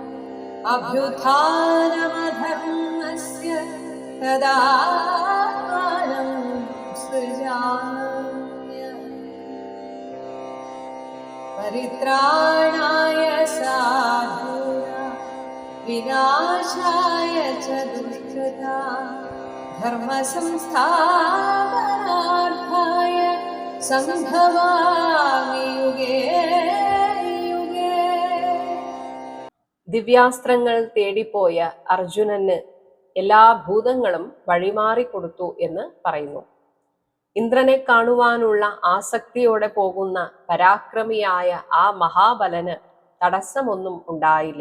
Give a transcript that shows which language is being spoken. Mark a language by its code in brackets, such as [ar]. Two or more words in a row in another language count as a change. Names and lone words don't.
[sa] अभ्युत्थानमधर्मस्य तदात्मानं सृजाम्यहम् परित्राणाय साधूनां विनाशाय च दुष्कृतां धर्मसंस्थापनार्थाय സംഭവാമി യുഗേ യുഗേ. [ml] ദിവ്യാസ്ത്രങ്ങൾ തേടിപ്പോയ അർജുനന് എല്ലാ ഭൂതങ്ങളും വഴിമാറിക്കൊടുത്തു എന്ന് പറയുന്നു. ഇന്ദ്രനെ കാണുവാനുള്ള ആസക്തിയോടെ പോകുന്ന പരാക്രമിയായ ആ മഹാബലന് തടസ്സമൊന്നും ഉണ്ടായില്ല.